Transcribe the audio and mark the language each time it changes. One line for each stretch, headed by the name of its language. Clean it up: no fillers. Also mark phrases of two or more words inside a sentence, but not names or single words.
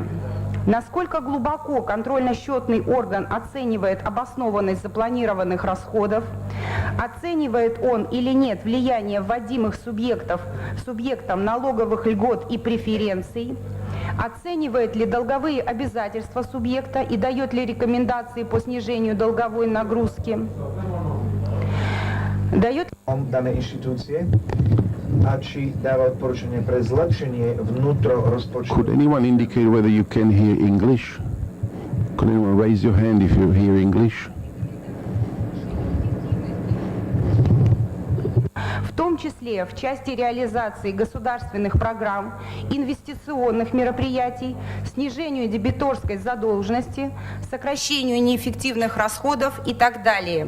Russian: Насколько глубоко контрольно-счетный орган оценивает обоснованность запланированных расходов, оценивает он или нет влияние вводимых субъектом налоговых льгот и преференций, оценивает ли долговые обязательства субъекта и дает ли рекомендации по снижению долговой нагрузки, дает
Slovak: danej inštitúcie a či dáva odporúčanie pre zlepšenie vnútrorozpočtového.
English: Could anyone indicate whether you can hear English? Could anyone raise your hand if you hear English?
Russian: в том числе в части реализации государственных программ, инвестиционных мероприятий, снижению дебиторской задолженности, сокращению неэффективных расходов и так далее.